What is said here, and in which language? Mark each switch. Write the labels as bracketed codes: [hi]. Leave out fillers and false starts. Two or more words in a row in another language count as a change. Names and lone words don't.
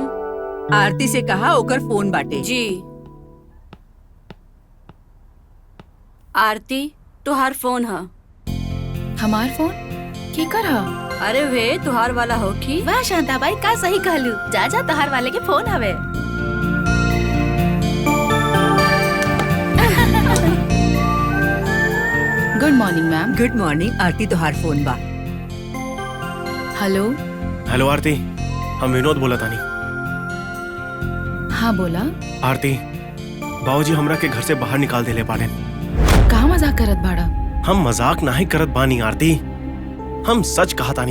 [bho] आरती से कहा ओकर फोन बाटे। जी। आरती, तुहार फोन है। हमार फोन के कर हा? अरे वे तुहार वाला हो की? वाह शांता बाई, का सही कहलू। जा जा, तोहार वाले के फोन हवे। [en] good morning ma'am. good morning. [bho] आरती, तुहार फोन बा। हेलो। हेलो आरती, हम विनोद बोला तानी। हाँ बोला। आरती, बाबूजी हमरा के घर से बाहर निकाल देले बाड़े। कहा मजाक करत बाड़ा? हम मजाक नहीं करत बानी आरती, हम सच कहा तानी।